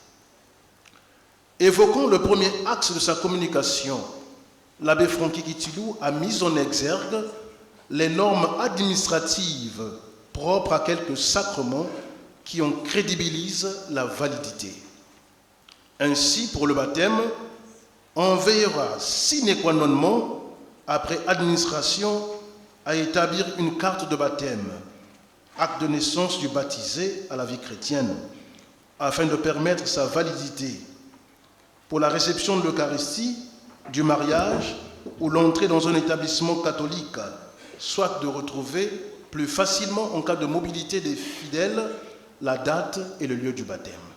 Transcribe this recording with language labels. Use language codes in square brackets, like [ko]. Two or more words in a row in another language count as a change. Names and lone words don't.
[fr] Évoquant le premier axe de sa communication, l'abbé Francky Kitilou a mis en exergue les normes administratives propres à quelques sacrements qui en crédibilisent la validité. Ainsi, pour le baptême, on veillera [la] sine qua non, [fr] après administration, à établir une carte de baptême, acte de naissance du baptisé à la vie chrétienne, afin de permettre sa validité. Pour la réception de l'Eucharistie, du mariage ou l'entrée dans un établissement catholique, soit de retrouver plus facilement en cas de mobilité des fidèles la date et le lieu du baptême.